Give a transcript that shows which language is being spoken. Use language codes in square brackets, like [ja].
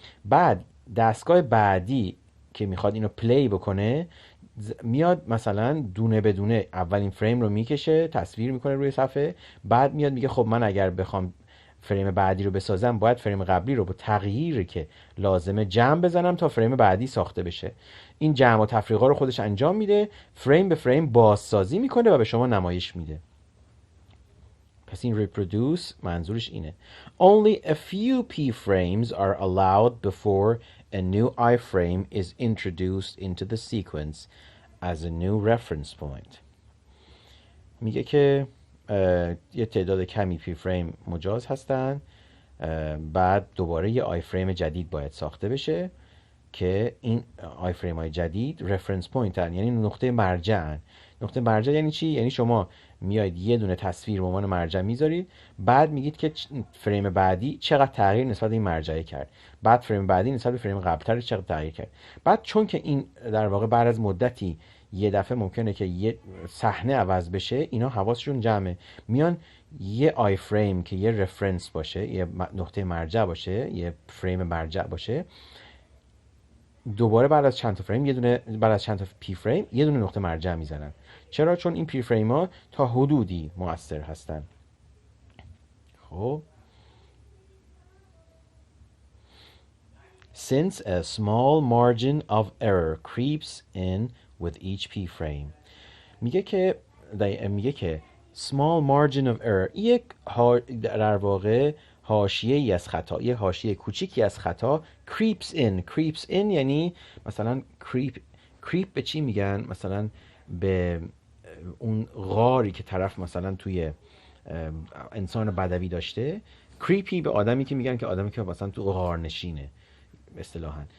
[fa] بعد دستگاه بعدی که میخواد اینو پلی بکنه میاد مثلا دونه به دونه اولین فریم رو میکشه، تصویر میکنه روی صفحه، بعد میاد میگه خب من اگر بخوام فریم بعدی رو بسازم باید فریم قبلی رو با تغییری که لازمه جمع بزنم تا فریم بعدی ساخته بشه. این جمع و تفریقا رو خودش انجام میده، فریم به فریم بازسازی میکنه و به شما نمایش میده. پس این reproduce منظورش اینه. [en] Only a few P frames are allowed before a new I frame is introduced into the sequence as a new reference point. [fa] میگه که یه تعداد کمی P frame مجاز هستن، بعد دوباره یه I frame جدید باید ساخته بشه که این I frame های جدید reference point هن، یعنی نقطه مرجع هن. نقطه مرجع یعنی چی؟ یعنی شما میاید یه دونه تصویر به عنوان مرجع میذارید، بعد میگید که فریم بعدی چقدر تغییر نسبت به این مرجع کرد، بعد فریم بعدی نسبت به فریم قبلتر چقدر تغییر کرد. بعد چون که این در واقع بعد از مدتی یه دفعه ممکنه که یه صحنه عوض بشه، اینا حواسشون جمعه، میان یه آی فریم که یه رفرنس باشه، یه نقطه مرجع باشه، یه فریم مرجع باشه، دوباره بعد از چند تا فریم بعد از چند تا پی فریم یه دونه نقطه مرجع میزنن. چرا؟ چون این پی فریم ها تا حدودی مؤثر هستن. [en] خب since a small margin of error creeps in with each P frame. [fa] میگه که [en] small margin of error [fa] یک در واقع حاشیه ای از خطا، یه حاشیه کوچیکی از خطا [en] creeps in [fa] یعنی مثلا creep به چی میگن؟ مثلا به اون غاری که طرف مثلا توی انسان بدوی داشته، creepy به آدمی که میگن که آدمی که مثلا تو غار نشینه اصطلاحاً.